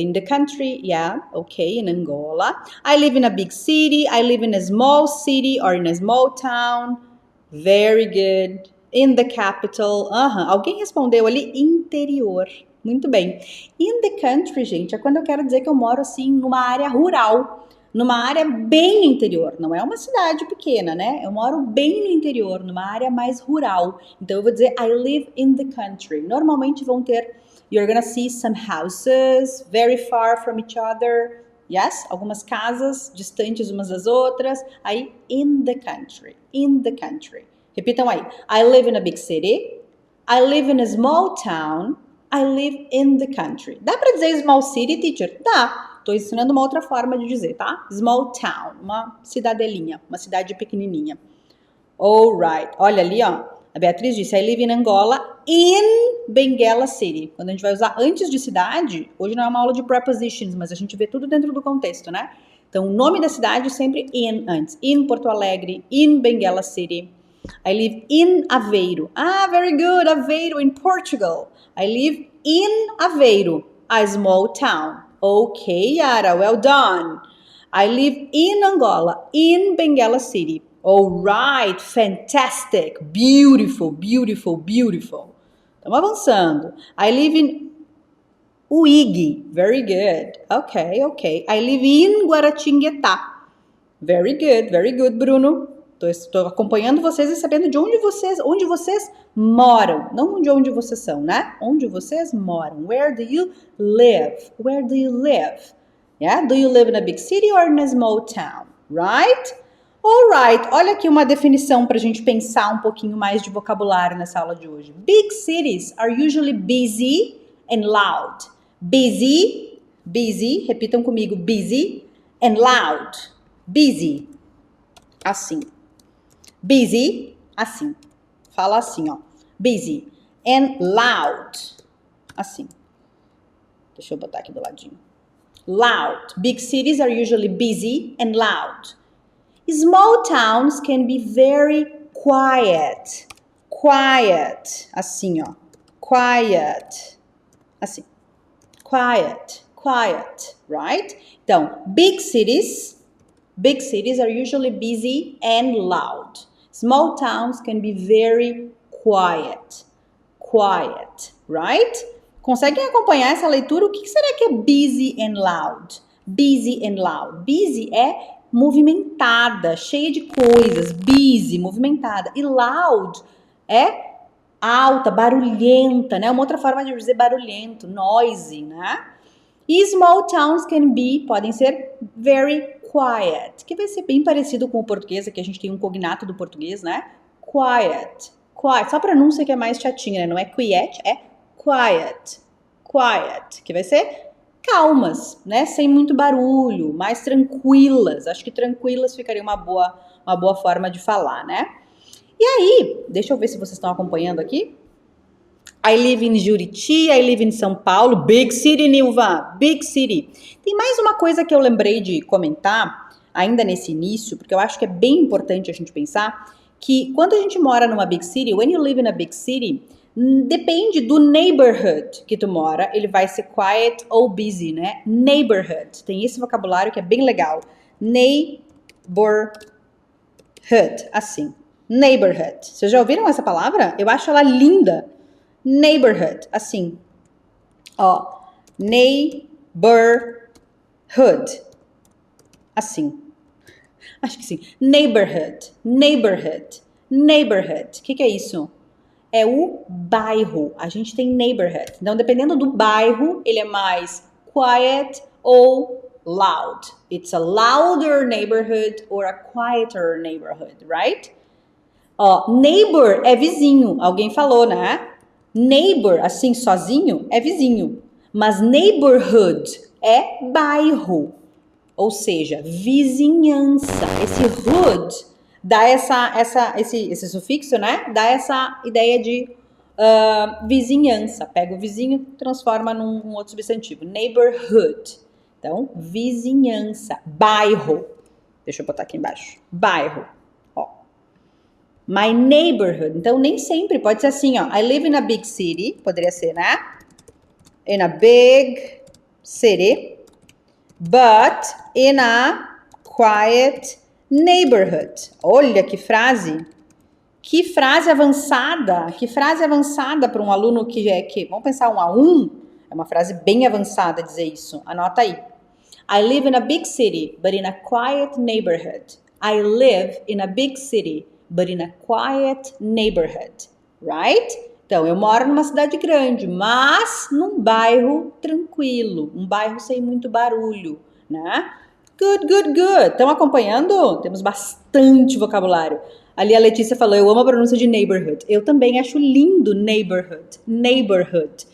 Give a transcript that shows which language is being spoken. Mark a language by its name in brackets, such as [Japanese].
[English] In the country, yeah, okay, in Angola. I live in a big city. I live in a small city or in a small town. Very good. In the capital. [Portuguese] Alguém respondeu ali interior. Muito bem. In the country, gente, é quando eu quero dizer que eu moro assim numa área rural. Numa área bem interior, não é uma cidade pequena, né? Eu moro bem no interior, numa área mais rural. Então eu vou dizer I live in the country. [English] Normalmente vão ter, you're gonna see some houses very far from each other. Yes? [Portuguese] Algumas casas distantes umas das outras. [English] Aí, in the country. In the country. Repitam aí. I live in a big city. I live in a small town. I live in the country. [Portuguese] Dá pra dizer small city, teacher? Dá. Tô ensinando uma outra forma de dizer, tá? Small town, uma cidadelinha, uma cidade pequenininha. Alright. Olha ali, ó. [English] A Beatriz disse, I live in Angola, in Benguela City. [Portuguese] Quando a gente vai usar antes de cidade, hoje não é uma aula de prepositions, mas a gente vê tudo dentro do contexto, né? Então, o nome da cidade sempre in antes. [English] In Porto Alegre, in Benguela City. I live in Aveiro. Ah, very good, Aveiro, in Portugal. I live in Aveiro, a small town. Okay, Yara, well done. I live in Angola, in Benguela City. All right, fantastic, beautiful, beautiful, beautiful. Estamos avançando. I live in Uígue. Very good. Okay, okay. I live in Guaratinguetá. Very good, Bruno. [Portuguese] Estou acompanhando vocês e sabendo de onde vocês moram. Não de onde vocês são, né? Onde vocês moram. Where do you live? [English] Where do you live? Yeah? Do you live in a big city or in a small town? Right? Alright. [Portuguese] Olha aqui uma definição para a gente pensar um pouquinho mais de vocabulário nessa aula de hoje. [English] Big cities are usually busy and loud. Busy, repitam comigo, busy and loud. [Portuguese] Busy, assim. Busy, assim. Fala assim, ó. [English] Busy and loud. Assim. Deixa eu botar aqui do ladinho. Loud. Big cities are usually busy and loud. Small towns can be very quiet. Quiet. Assim, ó. Quiet. Assim. Quiet. Quiet. Right? Então, big cities are usually busy and loud. Small towns can be very quiet. Quiet. Right? [Portuguese] Conseguem acompanhar essa leitura? O que será que é busy and loud? Busy and loud. Busy é movimentada, cheia de coisas. Busy, movimentada. E loud é alta, barulhenta, né? Uma outra forma de dizer barulhento, noisy, né? E small towns podem ser very quiet, que vai ser bem parecido com o português, aqui a gente tem um cognato do português, né? Quiet. Quiet. Só a pronúncia que é mais chatinha, né? Não é quiet, é quiet. Quiet, que vai ser calmas, né? Sem muito barulho, mais tranquilas. Acho que tranquilas ficaria uma boa forma de falar, né? E aí, deixa eu ver se vocês estão acompanhando aqui. [English] I live in Juriti, I live in São Paulo, big city, Nilva, big city. [Portuguese] Tem mais uma coisa que eu lembrei de comentar, ainda nesse início, porque eu acho que é bem importante a gente pensar, que quando a gente mora numa big city, when you live in a big city, depende do neighborhood que tu mora, ele vai ser quiet ou busy, né? Neighborhood, tem esse vocabulário que é bem legal. Neighborhood, assim. Neighborhood. Vocês já ouviram essa palavra? Eu acho ela linda. Neighborhood, assim. Ó, neighborhood. Assim. Acho que sim. Neighborhood. O que é isso? É o bairro. A gente tem neighborhood. Então, dependendo do bairro, ele é mais quiet ou loud. [English] It's a louder neighborhood or a quieter neighborhood, right? [Portuguese] Ó, neighbor é vizinho. Alguém falou, né? Neighbor, assim, sozinho, é vizinho. Mas neighborhood é bairro. Ou seja, vizinhança. Esse hood dá esse sufixo, né? Dá essa ideia de vizinhança. Pega o vizinho e transforma num outro substantivo. Neighborhood. Então, vizinhança. Bairro. Deixa eu botar aqui embaixo. Bairro. My neighborhood. Então, nem sempre. [English] Pode ser assim, ó. I live in a big city. Poderia ser, né? In a big city. But in a quiet neighborhood. [Portuguese] Olha que frase. Que frase avançada. Que frase avançada para um aluno vamos pensar 1 a 1. É uma frase bem avançada dizer isso. Anota aí. [English] I live in a big city, but in a quiet neighborhood. I live in a big city, but in a quiet neighborhood, right? [Portuguese] Então, eu moro numa cidade grande, mas num bairro tranquilo, um bairro sem muito barulho, né? Good. Estão acompanhando? Temos bastante vocabulário. Ali a Letícia falou, eu amo a pronúncia de neighborhood. Eu também acho lindo neighborhood.